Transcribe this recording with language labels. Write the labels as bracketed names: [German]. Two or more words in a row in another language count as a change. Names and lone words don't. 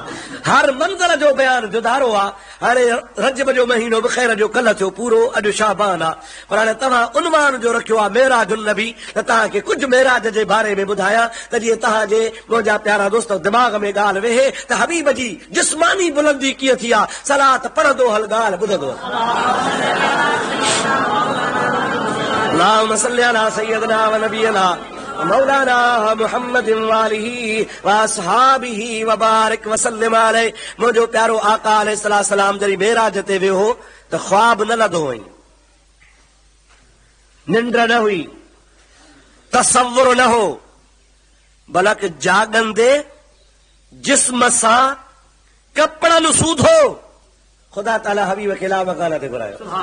[Sindhi] हर मंज़िल जो बयान जुदारो आहे। हाणे रजब जो महीनो बि ख़ैर जो कल्ह थियो पूरो, अॼु शाबान आहे। पर हाणे तव्हां उनवान जो रखियो आहे मेराजुन नबी, त तव्हांखे कुझु मेराज जे बारे में ॿुधायां त जीअं तव्हांजे मुंहिंजा प्यारा दोस्त दिमाग़ में ॻाल्हि वेहे त हबीब जी जिस्मानी बुलंदी कीअं थी आहे। सलात पढ़ंदो हल ॻाल्हि ॿुधंदो। [Arabic] اللهم صل على سيدنا و نبينا مولانا محمد وآله و أصحابه و بارك وسلم عليه. [Sindhi] मुंहिंजो प्यारो आका अलैहिस्सलाम जॾहिं मेराज ते वियो हो त ख्वाब न लधो हुई, निंड न हुई, तसव्वुर न हो, बल्कि जागंदे जिस्म सां कपड़नि सूधो ख़ुदा ताला हबीब खे [Arabic] لا مكان [Sindhi] ते घुरायो।